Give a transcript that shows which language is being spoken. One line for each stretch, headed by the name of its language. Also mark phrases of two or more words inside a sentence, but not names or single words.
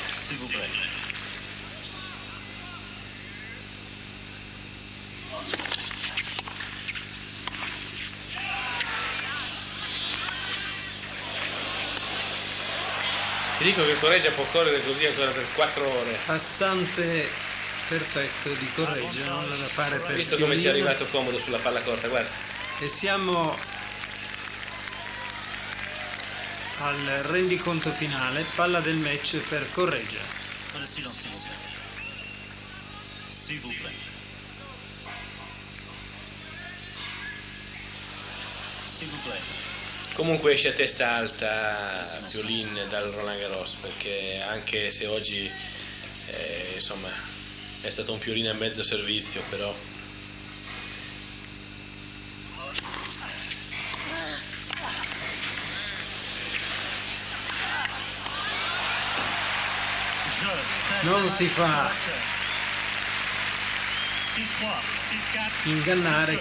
French: s'il vous plaît.
Italian: Ti dico che Corretja può correre così ancora per 4 ore. Passante perfetto di Corretja, non da fare per Visto come ci è arrivato comodo sulla palla corta, guarda. E siamo al rendiconto finale, palla del match per Corretja.
French: Le silence, s'il vous plaît. S'il vous plaît.
Italian: Comunque esce a testa alta Pioline dal Roland Garros, perché anche se oggi insomma è stato un Pioline a mezzo servizio, però non si fa ingannare.